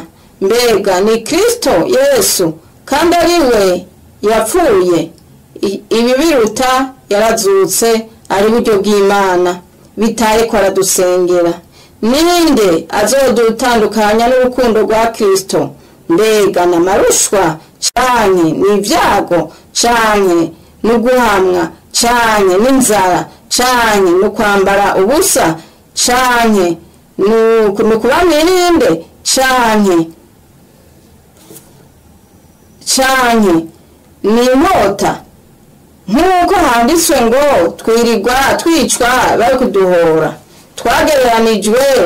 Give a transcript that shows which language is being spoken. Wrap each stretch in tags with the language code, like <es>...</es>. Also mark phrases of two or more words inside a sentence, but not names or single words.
<rn>Mbega ni Kristo Yesu, kandi ari we yapfuye, ibi biruta yarazutse ari buryo bw'Imana bitaye ko aradusengera. Ninde azodutandukanya n'urukundo rwa Kristo? Mbega n'amarushwa canke n'ivyago canke n'uguhamwa canke n'inzara canke n'ukwambara ubusa canke n'ukuba mwirinde canke n'inkota, nk'uko handitswe ngo twirirwa twicwa bari kuduhora, twagereranijwe</rn>